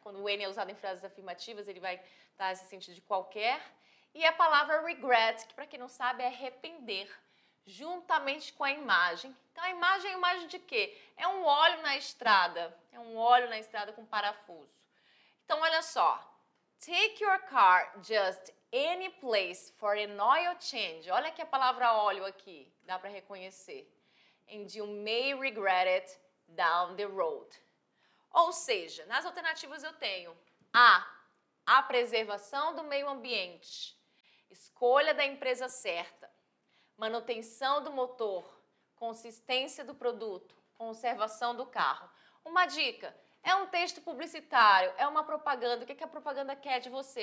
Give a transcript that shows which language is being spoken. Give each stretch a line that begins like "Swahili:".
Portuguese: Quando o any é usado em frases afirmativas, ele vai dar esse sentido de qualquer. E a palavra regret, que para quem não sabe é arrepender, juntamente com a imagem. Então, a imagem de quê? É um óleo na estrada. É um óleo na estrada com parafuso. Então, olha só.
English: Take your car just any place for an oil change.
Portuguese: Olha aqui a palavra óleo aqui. Dá para reconhecer.
English: And you may regret it down the road.
Portuguese: Ou seja, nas alternativas eu tenho a preservação do meio ambiente. Escolha da empresa certa. manutenção do motor, consistência do produto, conservação do carro. Uma dica, é um texto publicitário, é uma propaganda. O que a propaganda quer de você?